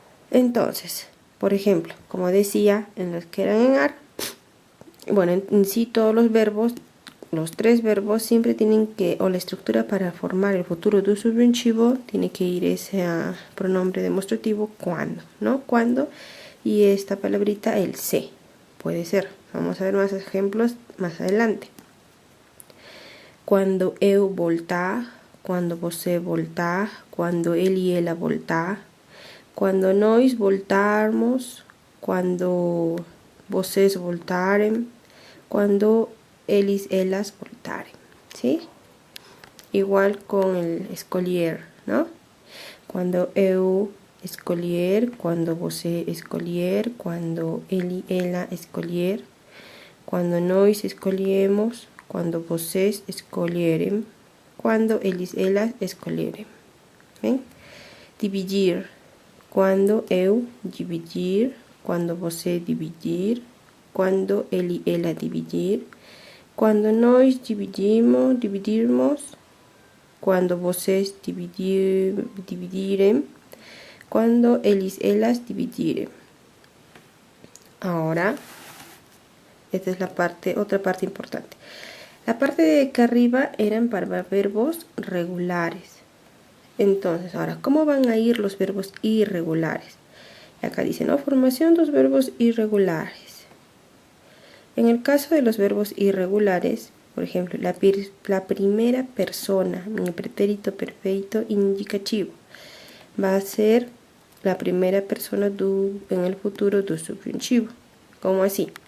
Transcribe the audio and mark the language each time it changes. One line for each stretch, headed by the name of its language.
Spanish: Entonces, por ejemplo, como decía, en los que eran en ar, bueno, en sí todos los verbos, los tres verbos siempre tienen que, o la estructura para formar el futuro do subjuntivo, tiene que ir ese pronombre demostrativo cuando, ¿no? Cuando, y esta palabrita, el se, puede ser. Vamos a ver más ejemplos más adelante.
Portuguese: Quando eu voltar, quando você voltar, quando ele e ela voltar, quando nós voltarmos, quando vocês voltarem, quando eles, elas voltarem, ¿sí?
Spanish: Igual con el escolher, ¿no?
Portuguese: Quando eu escolher, quando você escolher, quando ele e ela escolher, quando nós escolhemos, quando vocês escolherem, quando eles, elas escolherem. ¿Ven? Dividir. Quando eu dividir, quando você dividir, quando ele e ela dividir, quando nós dividirmos, quando vocês dividirem, quando eles, elas dividirem.
Spanish: Ahora, esta es la parte, otra parte importante. La parte de acá arriba eran para verbos regulares. Entonces, ahora, ¿cómo van a ir los verbos irregulares? Acá dice, ¿no? Formación de los verbos irregulares. En el caso de los verbos irregulares, por ejemplo, la primera persona, en el pretérito perfecto indicativo, va a ser la primera persona en el futuro do subjuntivo. ¿Cómo así?